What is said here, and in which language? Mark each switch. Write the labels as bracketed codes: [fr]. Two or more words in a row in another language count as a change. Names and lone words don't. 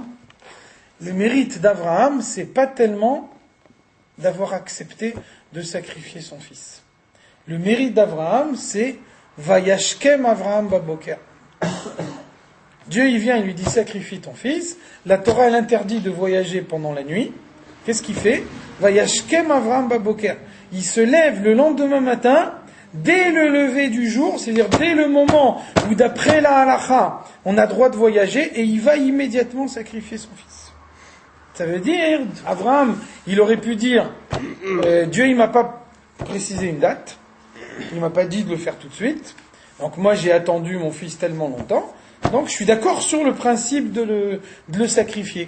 [fr] Le mérite d'Abraham, c'est pas tellement d'avoir accepté de sacrifier son fils. Le mérite d'Abraham, c'est [he] וישכם אברהם בבקר. [fr] Dieu, il vient, il lui dit, sacrifie ton fils. La Torah, elle interdit de voyager pendant la nuit. Qu'est-ce qu'il fait? [he] וישכם אברהם בבקר. [fr] Il se lève le lendemain matin, dès le lever du jour, c'est-à-dire dès le moment où, d'après la halacha, on a droit de voyager, et il va immédiatement sacrifier son fils. Ça veut dire, Abraham, il aurait pu dire, Dieu, il m'a pas précisé une date, il m'a pas dit de le faire tout de suite, donc moi j'ai attendu mon fils tellement longtemps, donc je suis d'accord sur le principe de le sacrifier.